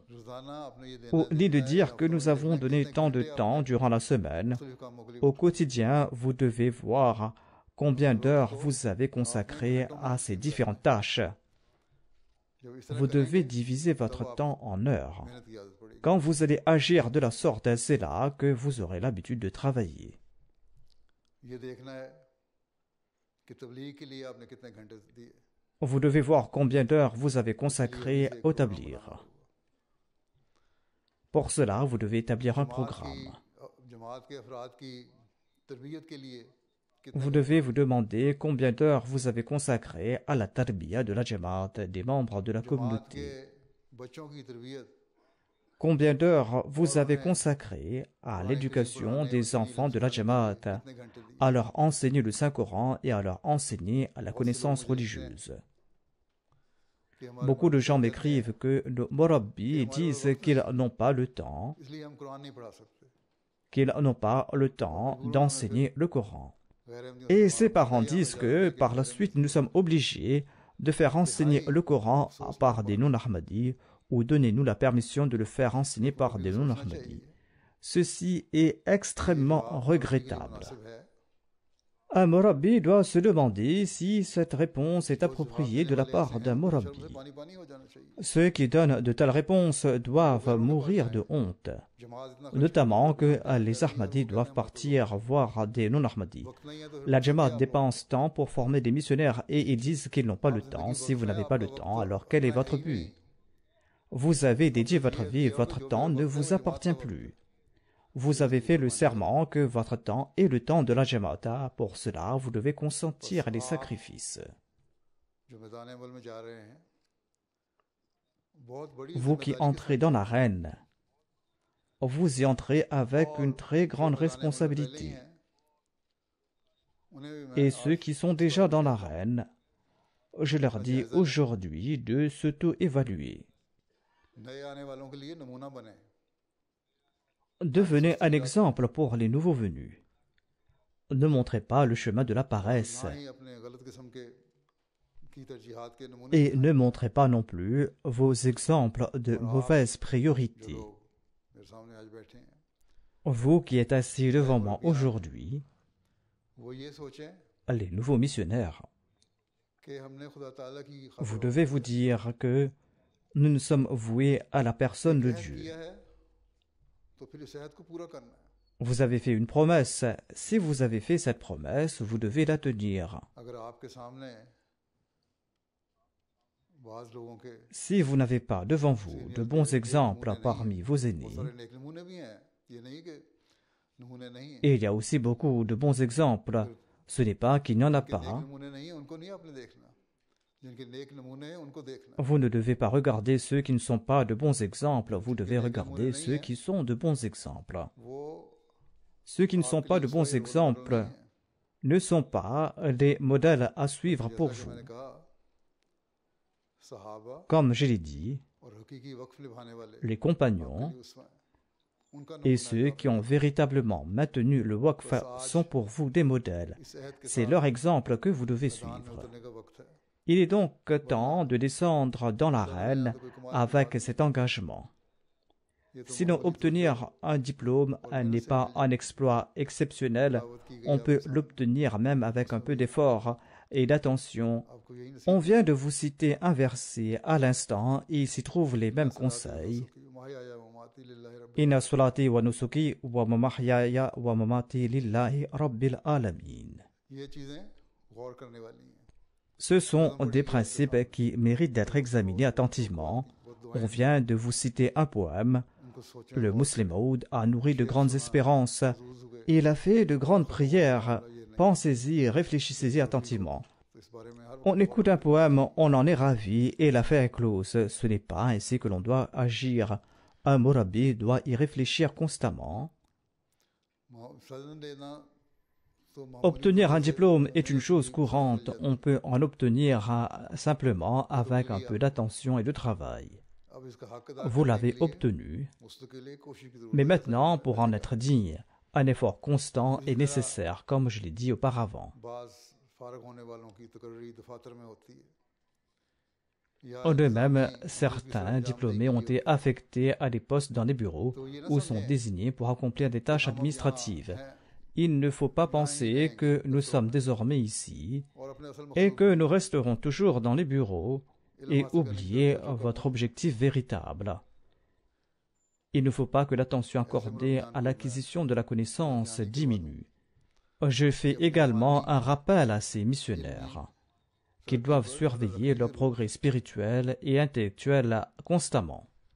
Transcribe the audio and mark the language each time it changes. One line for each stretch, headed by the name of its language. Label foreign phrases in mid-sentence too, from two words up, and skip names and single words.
French: Ni de dire que nous avons donné tant de temps durant la semaine. Au quotidien, vous devez voir combien d'heures vous avez consacré à ces différentes tâches. Vous devez diviser votre temps en heures.
Urdu: محنت کی عادت پڑے گی.
French: Quand vous allez agir de la sorte, c'est là que vous aurez l'habitude de travailler.
Urdu: یہ دیکھنا ہے کہ تبلیغ کے لیے آپ نے کتنے گھنٹے دیے.
French: Vous devez voir combien d'heures vous avez consacrées au tablir. Pour cela, vous devez établir un programme.
Urdu: جماعت کے افراد کی تربیت کے لیے
French: Vous devez vous demander combien d'heures vous avez consacré à la tarbiya de la Jamaat, des membres de la
Urdu: جماعت کے
French: communauté.
Urdu: بچوں کی تربیت
French: Combien d'heures vous avez consacré à l'éducation des enfants de la Jamaat,
Urdu: کتنے گھنٹے دیے.
French: à leur enseigner le Saint-Coran et à leur enseigner la connaissance religieuse.
Urdu: کہ ہمارے
French: Beaucoup de gens m'écrivent que nos Morabbi disent qu'ils n'ont pas le temps,
Urdu: اس لیے ہم قرآن نہیں پڑھا سکتے.
French: qu'ils n'ont pas le temps d'enseigner le Coran.
Urdu: غیر احمدیوں
French: Et ses parents disent que par la suite nous sommes obligés de faire enseigner le Coran par des non-Ahmadis ou donnez-nous la permission de le faire enseigner par des non-Ahmadis. Ceci est extrêmement regrettable.
Urdu: مناسب ہے.
French: Un Morabbi doit se demander si cette réponse est appropriée de la part d'un
Urdu: शर्म
French: Morabbi.
Urdu: سے پانی پانی ہو جانا چاہیے.
French: Ceux qui donnent de telles réponses doivent mourir de honte,
Urdu: جماعت اتنا
French: notamment que les Ahmadis doivent partir voir des non-Ahmadis.
Urdu: وقت نہیں ہے تو
French: La Jamaat dépense tant pour former des missionnaires et ils disent qu'ils n'ont pas le temps. Si vous n'avez pas le temps, alors quel est votre but? Vous avez dédié votre vie, votre temps ne vous appartient plus. Vous avez fait le serment que votre temps est le temps de la Jamaat. Pour cela, vous devez consentir les sacrifices.
Urdu: جو میدان عمل میں جا رہے ہیں، بہت بڑی
French: Vous qui entrez dans l'arène, vous y entrez avec une très grande responsabilité. Et ceux qui sont déjà dans l'arène, je leur dis aujourd'hui de s'auto-évaluer.
Urdu: نئے آنے والوں کے لیے نمونہ بنے.
French: Devenez un exemple pour les nouveaux venus. Ne montrez pas le chemin de la paresse
Urdu: نہ ہی اپنے غلط قسم کے کی ترجیحات کے نمونے
French: et ne montrez pas non plus vos exemples de mauvaises priorités.
Urdu: لوگ میرے سامنے آج بیٹھے ہیں,
French: Vous qui êtes assis devant moi aujourd'hui,
Urdu: وہ یہ سوچیں
French: les nouveaux missionnaires,
Urdu: کہ ہم نے خدا تعالیٰ کی
French: vous devez vous dire que nous nous sommes voués à la personne de
Urdu: खैर
French: Dieu.
Urdu: کیا ہے تو پھر اس عہد کو پورا کرنا ہے.
French: Vous avez fait une promesse. Si vous avez fait cette promesse, vous devez la tenir.
Urdu: اگر آپ کے سامنے بعض لوگوں کے
French: Si vous n'avez pas devant vous de bons exemples parmi vos aînés,
Urdu: بہت سارے نیک نمونے بھی ہیں، یہ نہیں کہ نمونے نہیں ہیں.
French: et il y a aussi beaucoup de bons exemples, ce n'est pas qu'il n'y en a
Urdu: جن کے نیک
French: pas.
Urdu: نمونے نہیں ہیں ان کو نہیں آپ نے دیکھنا، جن کے نیک نمونے ہیں ان کو دیکھنا.
French: Vous ne devez pas regarder ceux qui ne sont pas de bons exemples, vous devez regarder ceux qui sont de bons exemples.
Urdu: वो
French: Ceux qui ne sont pas de bons exemples ne sont pas des modèles à suivre pour
Urdu: جیسا کہ
French: vous.
Urdu: میں نے کہا، صحابہ
French: Comme je l'ai dit,
Urdu: اور حقیقی وقف نبھانے والے
French: les compagnons
Urdu: آپ کے لیے اس میں ان کا
French: et
Urdu: नमूना
French: ceux qui ont véritablement maintenu le waqf sont pour vous des modèles.
Urdu: اس عہد کے
French: C'est
Urdu: साथ
French: leur exemple que vous devez
Urdu: میدان میں
French: suivre.
Urdu: اترنے کا وقت ہے.
French: Il est donc temps de descendre dans l'arène avec cet engagement.
Urdu: یہ تو
French: Sinon, obtenir un diplôme n'est pas un exploit exceptionnel.
Urdu: دعوت کی گئی
French: On peut l'obtenir même avec un peu d'effort et d'attention.
Urdu: آپ کو یہی نصیب
French: On vient de vous citer un verset à l'instant et il s'y trouve les mêmes conseils.
Arabic: محياي ومماتي لله رب إن صلاتي ونسكي ومحياي ومماتي لله رب العالمين.
Urdu: یہ چیزیں غور کرنے والی ہیں.
French: Ce sont des principes qui méritent d'être examinés attentivement. On vient de vous citer un poème.
Urdu: ان کو سوچیں.
French: Le Muslim Maud a nourri de grandes espérances.
Urdu: محظوظ ہوئے
French: Il a fait de grandes prières. Pensez-y, réfléchissez-y attentivement.
Urdu: تو اس بارے میں ہر
French: On écoute un poème, on en est ravi et l'affaire est close. Ce n'est pas ainsi que l'on doit agir. Un Morabbi doit y réfléchir constamment.
Urdu: سدن دینا تو معمولی
French: Obtenir un diplôme est une chose courante. On peut en obtenir simplement avec un peu d'attention et de travail.
Urdu: اب اس کا حق ادا
French: Vous
Urdu: کرنے
French: l'avez
Urdu: کے لیے
French: obtenu.
Urdu: مستقل کوشش کی ضرورت
French: Mais
Urdu: ہے.
French: maintenant, pour en être digne, un effort constant est nécessaire, comme je l'ai dit auparavant.
Urdu: بعض فارغ ہونے والوں کی تقرری دفاتر میں ہوتی ہے. या
French: De même, certains diplômés ont été affectés à des postes dans les bureaux ou sont désignés pour accomplir des tâches administratives. Il ne faut pas penser que nous sommes désormais ici
Urdu: اور اپنے اصل
French: et que nous resterons toujours dans les bureaux et oublier votre objectif véritable. Il ne faut pas que l'attention accordée à l'acquisition de la connaissance diminue. Je fais également un rappel à ces missionnaires qu'ils doivent surveiller leur progrès spirituel et intellectuel constamment.